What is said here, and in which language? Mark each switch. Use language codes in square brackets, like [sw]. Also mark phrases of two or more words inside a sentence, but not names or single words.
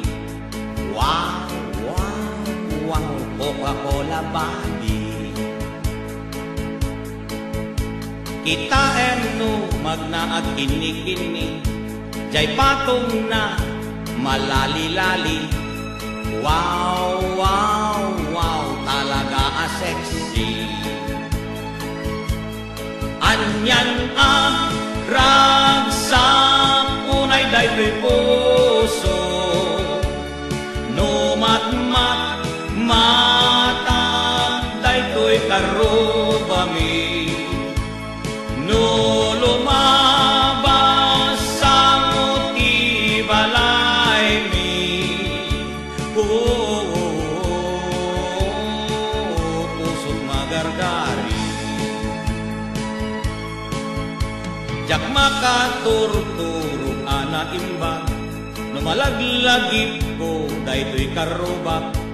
[en] Wow, wow, wow, Coca-Cola body. [ilo] Kita no magnaag kini-kini, jay patong na malali-lali. [en] Wow, wow, wow, talaga sexy. [ilo] Anyan ang ragsap unay daytoy puso, no matmat matag daytoy karubami, no lumabas sa muti balay mi. Pusot magargari, jak makaturturo ana imbag, no malaglagip ko daytoy karubak.